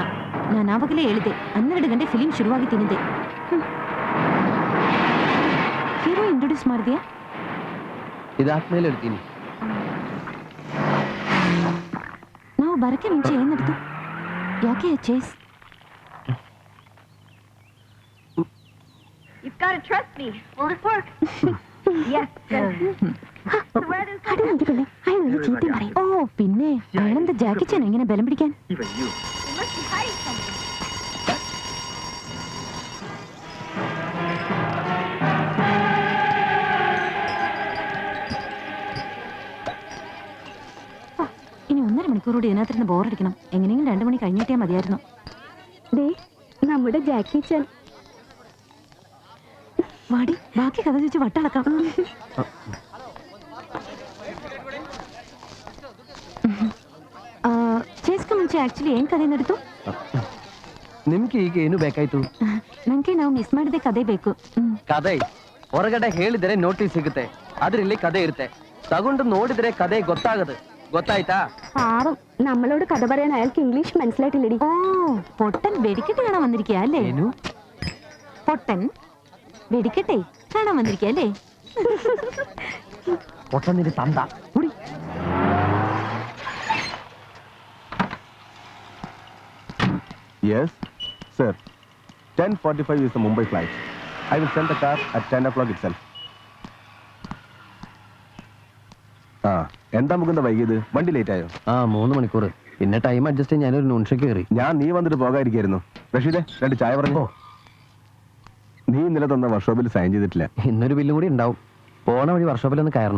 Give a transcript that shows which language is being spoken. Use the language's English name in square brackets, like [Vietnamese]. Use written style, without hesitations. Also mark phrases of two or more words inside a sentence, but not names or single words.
[Kannada] ನಾನು ಆವಾಗಲೇ ಹೇಳಿದೆ 12 ಗಂಟೆ ಫಿಲಿಂ ಶುರುವಾಗಿ ತಿನ್ನಿದೆ. ಹೀರೋ ಇಂಟ್ರೊಡ್ಯೂಸ್ ಮಾಡಿದ್ಯಾ? ಇದಾದ್ಮೇಲೆ ಹೇಳ್ತೀನಿ. ನಾವು ಬರಕ್ಕೆ ಮುಂಚೆ ಏನ್ ನಡೆದು? ಯಾಕೆ ಚೇಸ್? [English] You've got to trust me. Will it work? Yes. [Malayalam] ഓ പിന്നെ അയാളെന്താ ജാക്കി ചാൻ എങ്ങനെ ബലം പിടിക്കാൻ? ഇനി 1.5 മണിക്കൂർ കൂടി ഇതിനകത്തിരുന്ന് ബോറടിക്കണം. എങ്ങനെയെങ്കിലും 2 മണി കഴിഞ്ഞിട്ടേ മതിയായിരുന്നു. നമ്മുടെ ജാക്കി ചാൻ വാടി, ബാക്കി കഥ ചോദിച്ച് വട്ടളക്കാം. ಚೇಸ್ಕ ಮುಂಚೆ ಆಕ್ಚುಲಿ ಏನ್ ಕಥೆ ನಡೆದು? ನಿಮ್ಗೆ ಈಗ ಏನು ಬೇಕಾಯ್ತು? ನಂಗೆ ನಾವು ಮಿಸ್ ಮಾಡಿದೆ ಕಥೆ ಬೇಕು. ಕಥೆ ಹೊರಗಡೆ ಹೇಳಿದರೆ ನೋಟಿಸ್ ಸಿಗುತ್ತೆ, ಆದ್ರೆ ಇಲ್ಲಿ ಕಥೆ ಇರುತ್ತೆ. ತಗೊಂಡು ನೋಡಿದ್ರೆ ಕಥೆ ಗೊತ್ತಾಗದು. ಗೊತ್ತಾಯ್ತಾ? പാവം, നമ്മളോട് കഥ പറയാൻ അയാൾക്ക് ഇംഗ്ലീഷ് മനസ്സിലായിട്ടില്ലടി. ഓ, പൊട്ടൻ വെടിക്കെട്ട് കാണാൻ വന്നിരിക്കുക അല്ലേ? പൊട്ടൻ വെടിക്കെട്ടെ കാണാൻ വന്നിരിക്കുക അല്ലേ? പൊട്ടന്നിന്റെ തന്ത. [English] Yes, sir. 10:45 is the Mumbai flight. I will send the car at 10 o'clock itself. [Malayalam] എന്താ മുകുന്ദ വൈകിയത്? വണ്ടി ലേറ്റ് ആയോ? 3 മണിക്കൂർ. പിന്നെ [English] time adjust [Malayalam] ചെയ്യാൻ ഞാനൊരു നോൺഷയ്ക്ക് കയറി. ഞാൻ നീ വന്നിട്ട് പോകാതിരിക്കായിരുന്നു. റഷീദേ, 2 ചായ പറഞ്ഞോ. നീ ഇന്നലെ തന്ന വർക്ക്ഷോപ്പിൽ സൈൻ ചെയ്തിട്ടില്ല. ഇന്നൊരു ബില്ലും കൂടി ഉണ്ടാവും. പോണ വഴി വർക്ക്ഷോപ്പിലൊന്ന് കയറണം.